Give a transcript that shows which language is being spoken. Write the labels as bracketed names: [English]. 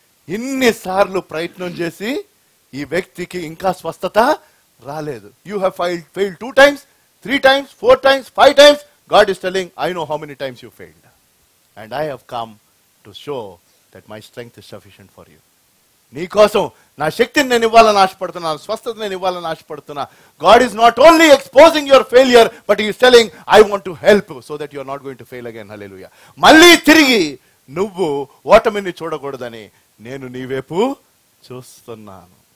[Telugu] ఇన్నిసార్లు ప్రయత్నం చేసి ఈ వ్యక్తికి ఇంకా స్వస్థత రాలేదు. [English] You have failed 2 times, 3 times, 4 times, 5 times. God is telling, I know how many times you failed, and I have come to show that my strength is sufficient for you. [Telugu] నీ కోసం నా శక్తిని నేను ఇవ్వాలని ఆశపడుతున్నా, స్వస్థత నేను ఇవ్వాలని ఆశపడుతున్నా. [English] God is not only exposing your failure, but he is telling, I want to help so that you are not going to fail again. Hallelujah. [Telugu] మళ్ళీ తిరిగి నువ్వు ఓటమిని చూడకూడదని నేను నీ వైపు చూస్తున్నాను.